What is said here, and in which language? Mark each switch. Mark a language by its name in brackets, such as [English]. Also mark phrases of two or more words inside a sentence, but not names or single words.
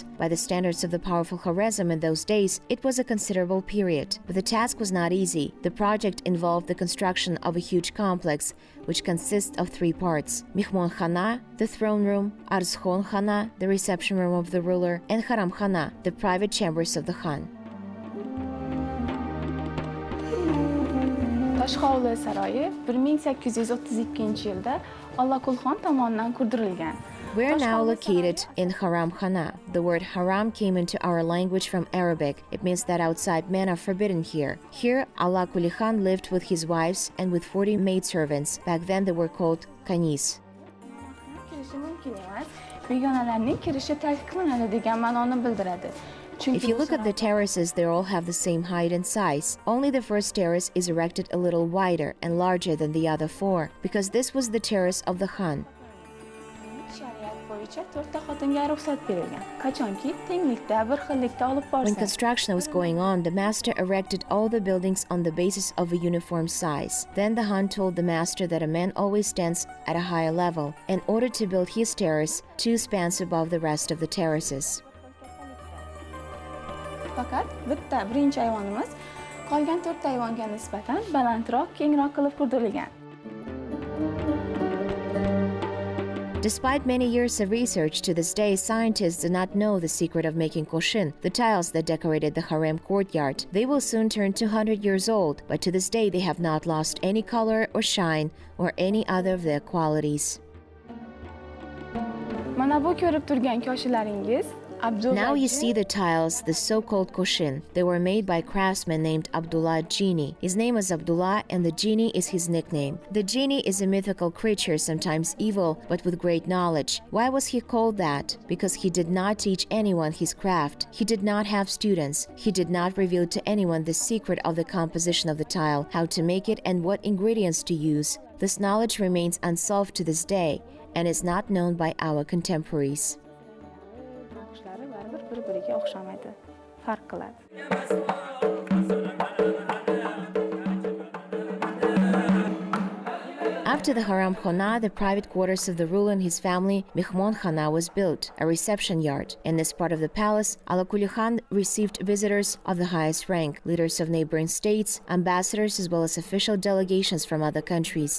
[English] By the standards of the powerful Khorezm in those days, it was a considerable period. But the task was not easy. The project involved the construction of a huge complex, which consists of 3 parts: Mihmon Khana, the throne room; Arzkhon Khana, the reception room of the ruler; and Haram Khana, the private chambers of the Khan. [Uzbek] Tash Hauli saroyi 1832-yilda Alakul Khan tomonidan qurdirilgan. [English] We are now located in Haram Khana. The word haram came into our language from Arabic. It means that outside men are forbidden here. Here, Alakul Khan lived with his wives and with 40 maidservants. Back then they were called kanis. [Uzbek] emas, begonalarning kirishi taqiqlanadi degan ma'noni bildiradi. [English] If you look at the terraces, they all have the same height and size. Only the first terrace is erected a little wider and larger than the other four, because this was the terrace of the Khan. [Uzbek] Shariat bo'yicha 4 ta xotinga ruxsat berilgan. Qachonki tenglikda, bir xillikda olib [English] When [Uzbek] borsa. [English] construction was going on, the master erected all the buildings on the basis of a uniform size. Then the Khan told the master that a man always stands at a higher level, in order to build his terrace 2 spans above the rest of the terraces. [Uzbek] Faqat bitta birinchi ayvonimiz qolgan 4 ta ayvonga nisbatan balandroq, kengroq qilib qurdirilgan. [English] Despite many years of research, to this day, scientists do not know the secret of making koshin, the tiles that decorated the harem courtyard. They will soon turn 200 years old, but to this day they have not lost any color or shine or any other of their qualities. [Uzbek] Mana bu ko'rib turgan koshilaringiz [English] Now you see the tiles, the so-called koshin. They were made by a craftsman named Abdullah Genie. His name is Abdullah and the genie is his nickname. The genie is a mythical creature, sometimes evil, but with great knowledge. Why was he called that? Because he did not teach anyone his craft. He did not have students. He did not reveal to anyone the secret of the composition of the tile, how to make it and what ingredients to use. This knowledge remains unsolved to this day and is not known by our contemporaries. [Uzbek] bir-biriga o'xshamaydi, farq qiladi. [English] After the Haram Khana, the private quarters of the ruler and his family, Mehmon Khana, was built, a reception yard. In this part of the palace, Alakuli Khan received visitors of the highest rank, leaders of neighboring states, ambassadors, as well as official delegations from other countries.